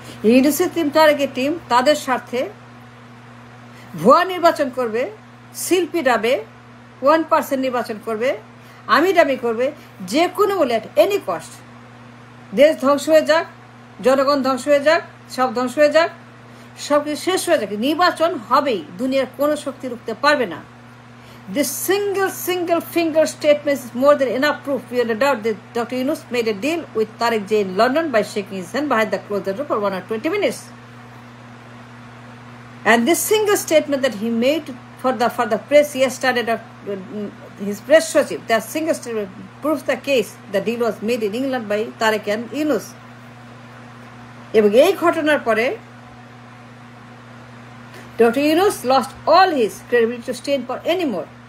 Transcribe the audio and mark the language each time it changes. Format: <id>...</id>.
<bn>ইউনূসের team, তারেকের team তাদের স্বার্থে ভুয়া নির্বাচন করবে, শিল্পী ডাবে 1% নির্বাচন করবে, আমিরামি করবে, যে কোনো মূল্যে,</bn> <en>At any cost.</en> <bn>দেশ ধ্বংস হয়ে যাক, জনগণ ধ্বংস হয়ে যাক, সব ধ্বংস হয়ে যাক, সব কিছু শেষ হয়ে যাক, নির্বাচন হবেই। দুনিয়ার কোনো শক্তি রুখতে পারবে না।</bn> <en>This single finger statement is more than enough proof beyond a doubt that Dr. Yunus made a deal with Tarek J in London by shaking his hand behind the closed door for 1 or 20 minutes. And this single statement that he made for the press yesterday, his press chief, that single statement proves the case the deal was made in England by Tarek and Yunus.</en> <bn>এবং এই ঘটনার পরে Dr.</bn> <en>Yunus lost all his credibility to stand for anymore.</en>